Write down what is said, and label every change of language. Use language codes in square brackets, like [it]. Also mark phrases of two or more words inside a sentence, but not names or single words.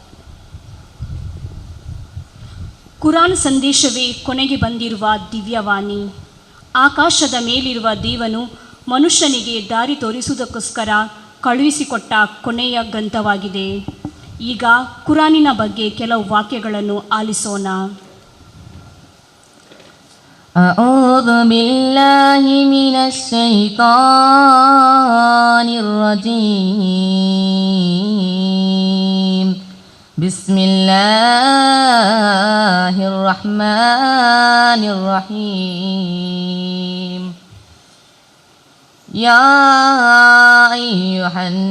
[kn] ಕುರಾನ್ ಸಂದೇಶವೇ ಕೊನೆಗೆ ಬಂದಿರುವ ದಿವ್ಯವಾಣಿ. ಆಕಾಶದ ಮೇಲಿರುವ ದೇವನು ಮನುಷ್ಯನಿಗೆ ದಾರಿ ತೋರಿಸುವುದಕ್ಕೋಸ್ಕರ ಕಳುಹಿಸಿಕೊಟ್ಟ ಕೊನೆಯ ಗ್ರಂಥವಾಗಿದೆ. ಈಗ ಕುರಾನಿನ ಬಗ್ಗೆ ಕೆಲವು ವಾಕ್ಯಗಳನ್ನು ಆಲಿಸೋಣ. [ar] أعوذ بالله من الشيطان الرجيم بسم الله الرحمن الرحيم يا أيها